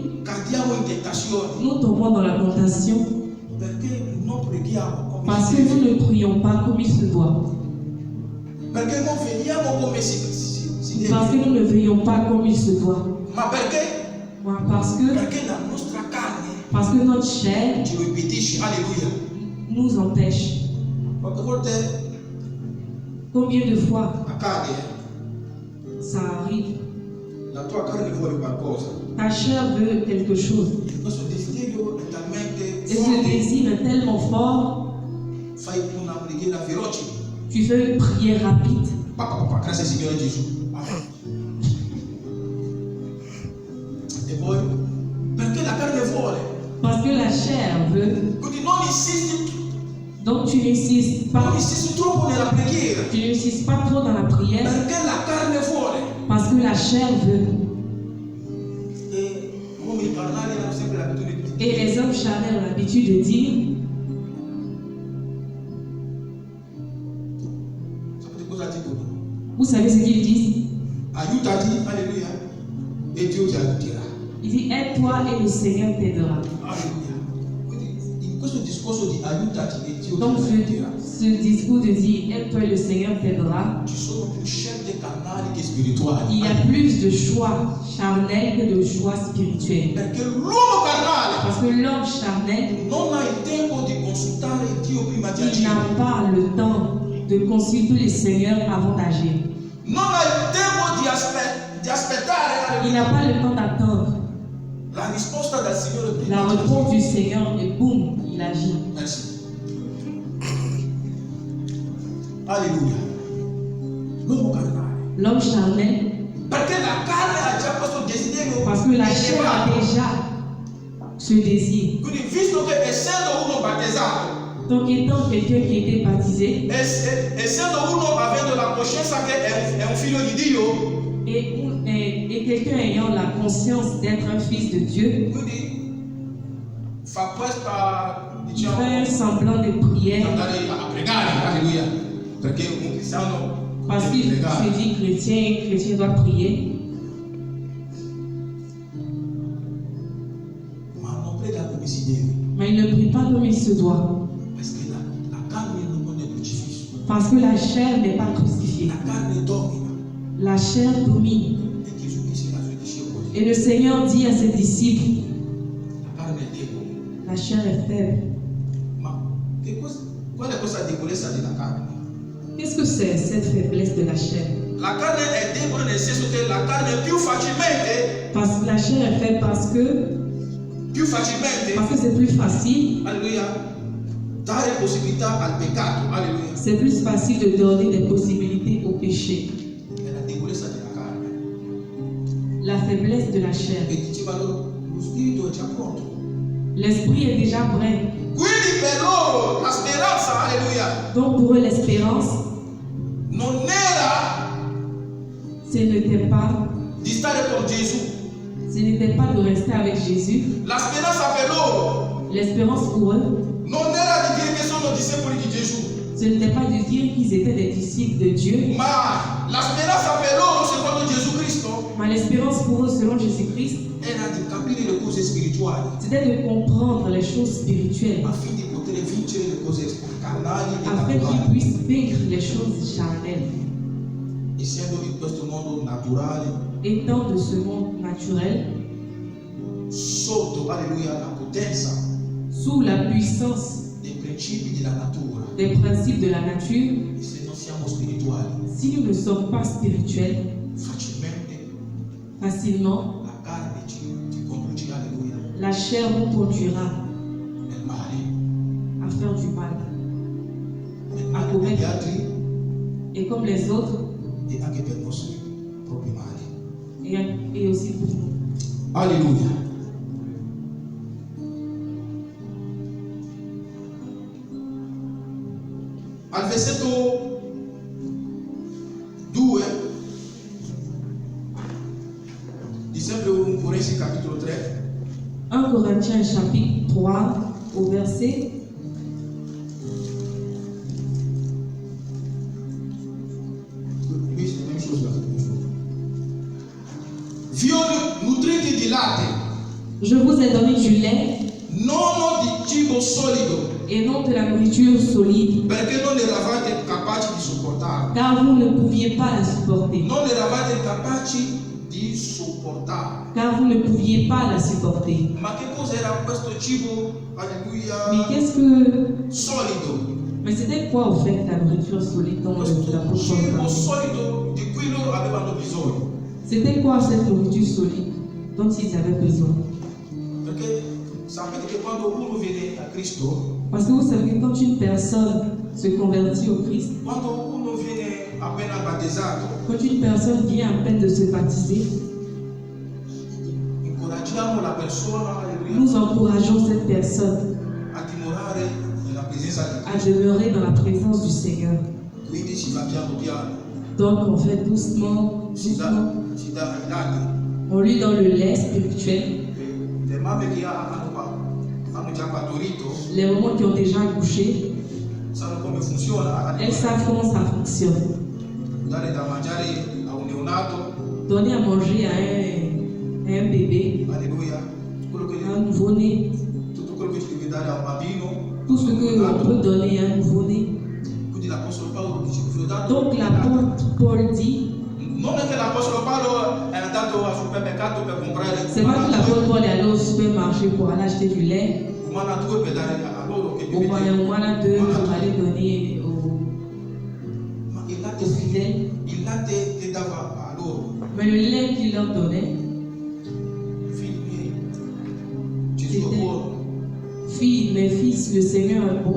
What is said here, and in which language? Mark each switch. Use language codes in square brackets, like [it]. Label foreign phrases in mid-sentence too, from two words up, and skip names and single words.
[it] cadiamo in tentazione [fr] nous tombons dans la tentation [it] perché non preghiamo come [fr] parce [it] si [fr] que nous [it] deve, [fr] ne prions pas comme il se doit. [it] perché non vegliamo come si [fr] Parce que [it] deve, [fr] nous ne veillons pas comme il se doit. [it] ma perché? [fr] Parce que [it] La nostra carne [fr] notre chair [it] ci lo impedisce. Alleluia. [fr] nous empêche. [it] Quante volte [fr] Combien de fois [it] accade, [fr] ça arrive? [it] la tua carne vuole qualcosa, [fr] Ta chair veut quelque chose. [it] questo desiderio è talmente [fr] Et ce [it] forte, [fr] désir est tellement fort, [it] fai una preghiera veloce. [fr] tu fais une prière rapide. [it] Papà, grazie Signore Gesù. Amen. E poi, perché la carne vuole, [fr] Parce que la chair veut. [it] quindi non insisti [fr] Donc tu n'insistes pas, [it] Non insisto troppo nella preghiera, [fr] tu n'insistes pas trop dans la prière [it] perché la carne vuole. [fr] parce que la chair veut. [it] E uomini carnali hanno sempre l'abitudine di [fr] Et les hommes charnels ont l'habitude de dire, [it] sapete cosa dicono? [fr] vous savez ce qu'ils disent? [it] Aiutati, alleluia, e Dio ti aiuterà. [fr] Il dit, aide-toi et le Seigneur t'aidera. [it] Alleluia. Quindi in questo discorso di aiutati e Dio [fr] Donc [it] ti aiuterà, [fr] ce discours de dire, aide-toi et le Seigneur t'aidera, [it] ci sono più scelte carnali che spirituali. [fr] il y a plus de choix charnels que de choix spirituels. [it] Perché l'uomo carnale [fr] Parce que l'homme charnel, [it] non ha il tempo di consultare Dio prima di [fr] il [it] agire. [fr] n'a pas le temps de consulter le Seigneur avant d'agir. [it] Non ha il tempo di aspettare, [fr] Il alleluia, n'a pas le temps d'attendre [it] la risposta dal Signore prima [fr] la [it] di agire. [fr] réponse du Seigneur et boum, il agit. Merci. [it] Alleluia. L'uomo carnale. [fr] L'homme charnel, [it] Perché la carne ha già questo desiderio [fr] parce que la chair a [it] elevato. [fr] déjà ce désir. [it] Quindi visto che essendo uno battezzato, [fr] Donc étant quelqu'un qui était baptisé [it] essendo uno avendo la coscienza che è un figlio di Dio, [fr] et quelqu'un ayant la conscience d'être un fils de Dieu, [it] quindi fa questa, [fr] il [it] diciamo, [fr] fait un semblant de prière [it] andare a pregare, alleluia, perché un cristiano [fr] parce [it] deve [fr] qu'il [it] pregare. [fr] se dit chrétien doit prier, [it] Ma non prega come si deve, [fr] mais il ne prie pas comme il se doit. [it] perché la carne non è crocifisso, [fr] Parce que la chair n'est pas crucifiée. [it] la carne domina. [fr] La chair domine. [it] E Gesù disse ai suoi discepoli, [fr] Et le Seigneur dit à ses disciples, [it] la carne è debole. [fr] la chair est faible. [it] Ma qual è questa debolezza della carne? [fr] Qu'est-ce que c'est cette faiblesse de la chair? [it] La carne è debole nel senso che la carne più facilmente, [fr] Parce que la chair est faible parce que c'est plus facile. [it] alleluia, dare possibilità al peccato, alleluia. [fr] C'est plus facile de donner des possibilités au péché. [it] È la debolezza della carne. [fr] La faiblesse de la chair. [it] E diceva loro, lo spirito è già pronto. [fr] L'esprit est déjà prêt. [it] Quindi per loro la speranza, alleluia, [fr] Donc pour eux, l'espérance, [it] non era [fr] ce n'était pas, [it] di stare con Gesù. [fr] de rester avec Jésus. [it] La speranza per loro [fr] L'espérance pour eux, [it] non era di dire che sono discepoli di Gesù, [fr] ce n'était pas de dire qu'ils étaient des disciples de Dieu, [it] ma la speranza per loro, secondo Gesù Cristo, [fr] mais l'espérance pour eux, selon Jésus-Christ, [it] era di capire le cose spirituali [fr] c'était de comprendre les choses spirituelles [it] affinché di poter vincere le cose carnali e [fr] afin qu'ils [it] naturali. [fr] puissent vaincre les choses charnelles. [it] Essendo in questo mondo naturale, [fr] Étant de ce monde naturel, [it] sotto, alleluia, la potenza [fr] sous la puissance [it] dei principi della natura, [fr] des principes de la nature, [it] e se non siamo spirituali, [fr] si nous ne sommes pas spirituels, [it] facilmente [fr] facilement, [it] la carne ci conduce, alleluia, [fr] la chair nous conduira [it] nel male, [fr] à faire du mal. [it] nel male per gli altri [fr] Et comme les autres, [it] e anche per i nostri propri mali. [fr] et aussi pour nous. [it] Alleluia. Al versetto 2 di sempre 1 Corinzi capitolo 3, [fr] 1 Corinthiens chapitre 3 au verset qui c'est la même chose là, c'est la même chose. [it] Violi nutriti di latte, [fr] Je vous ai donné du lait [it] non di cibo solido, [fr] et non de la nourriture solide, [it] perché non eravate capaci di sopportarlo. [fr] car vous ne pouviez pas la supporter. [it] Non eravate capaci di sopportarlo. [fr] Car vous ne pouviez pas la supporter. [it] Ma che cos'era questo cibo, alleluia, [fr] Mais qu'est-ce que... [it] solido? [fr] Mais c'était quoi au fait la nourriture solide dont [it] Questo [fr] l'apôtre Paul [it] cibo [fr] parlait? [it] solido di cui loro avevano bisogno. [fr] C'était quoi cette nourriture solide dont ils avaient besoin? [it] Perché sapete che quando uno viene a Cristo, [fr] Parce que vous savez que quand une personne se convertit au Christ, [it] quando uno viene appena battezzato, [fr] quand une personne vient à peine de se baptiser, [it] incoraggiamo la persona, alleluia, [fr] nous encourageons cette personne [it] a dimorare nella presenza di [fr] à demeurer dans la présence du Seigneur. [it] Quindi si va piano piano. [fr] Donc on fait doucement, [it] Si dà ai lati. [fr] on lit dans le lait spirituel, [it] Le mamme che hanno già partorito [fr] les mamans qui ont déjà accouché, [it] sanno come funziona. [fr] elles savent comment ça fonctionne. [it] Dare da mangiare a un neonato, [fr] Donner à manger à un bébé, alleluia, à un nouveau-né, [it] tutto quello che ci deve dare a un bambino. [fr] tout ce qu'on peut donner à un nouveau-né. [it] Quindi l'Apostolo Paolo dice che vi ho dato. [fr] Donc l'apôtre Paul dit, [it] Non è che l'Apostolo Paolo è andato al supermercato per comprare [fr] c'est pas que l'apôtre Paul est allé au supermarché pour aller acheter du lait, [it] umana 2 per dare a loro che [fr] au moyen deux pour aller donner [it] Ma il latte, [fr] aux fidèles. [it] il latte che dava a loro, [fr] Mais le lait qu'il leur donnait, [it] figli miei, Gesù è buono, [fr] filles, mes fils, le Seigneur est bon,